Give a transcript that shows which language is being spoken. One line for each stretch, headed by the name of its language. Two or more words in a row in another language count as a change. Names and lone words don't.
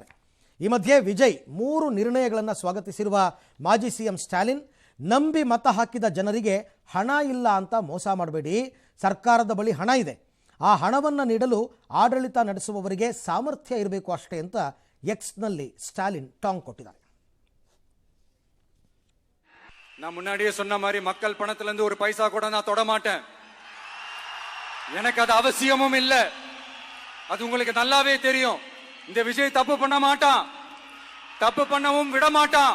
Kannada: ಈ ಮಧ್ಯೆ ವಿಜಯ್ 3 ನಿರ್ಣಯಗಳನ್ನು ಸ್ವಾಗತಿಸಿರುವ ಮಾಜಿ ಸಿಎಂ ಸ್ಟಾಲಿನ್, ನಂಬಿ ಮತ ಹಾಕಿದ ಜನರಿಗೆ ಹಣ ಇಲ್ಲ ಅಂತ ಮೋಸ ಮಾಡಬೇಡಿ, ಸರ್ಕಾರದ ಬಳಿ ಹಣ ಇದೆ, ಆ ಹಣವನ್ನು ನೀಡಲು ಆಡಳಿತ ನಡೆಸುವವರಿಗೆ ಸಾಮರ್ಥ್ಯ ಇರಬೇಕು ಅಷ್ಟೇ ಅಂತ ಎಕ್ಸ್ನಲ್ಲಿ ಸ್ಟಾಲಿನ್ ಟಾಂಗ್ ಕೊಟ್ಟಿದ್ದಾರೆ.
Tamil: நான் முன்னாடியே சொன்ன மாதிரி மக்கள் பணத்துல இருந்து ஒரு பைசா கூட நான் தொட மாட்டேன். எனக்கு அது அவசியமும் இல்ல, அது உங்களுக்கு நல்லாவே தெரியும். இந்த விஜய் தப்பு பண்ண மாட்டான், தப்பு பண்ணவும் விட மாட்டான்.